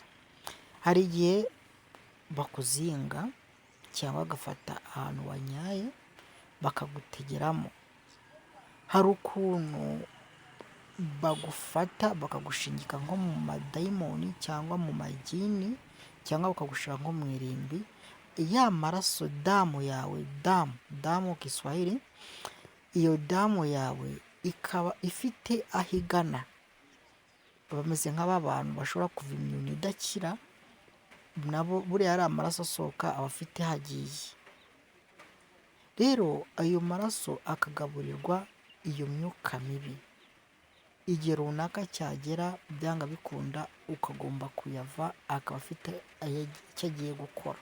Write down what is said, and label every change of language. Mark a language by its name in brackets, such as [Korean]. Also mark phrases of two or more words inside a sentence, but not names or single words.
[Kinyarwanda] Hari igihe bakuzinga cyangwa bagafata ahantu wanyaye bakagutegeramo. Hari ukuntu bagufata bakagushingika nko mu madayimoni cyangwa mu majini, cyangwa bakagushira nko mu irimbi, ya maraso damu yawe, damu Kiswahili, iyo damu yawe ikaba ifite aho igana. Bameze nk'aba bantu bashobora kuva imyuna idakira, nabo buriya ari amaraso asohoka aba afite hagiye. Rero ayo maraso akagaburirwa iyo myuka mibi, igihe runaka cyagera byanga bikunda ukagomba kuyava, akaba afite icyo agiye gukora.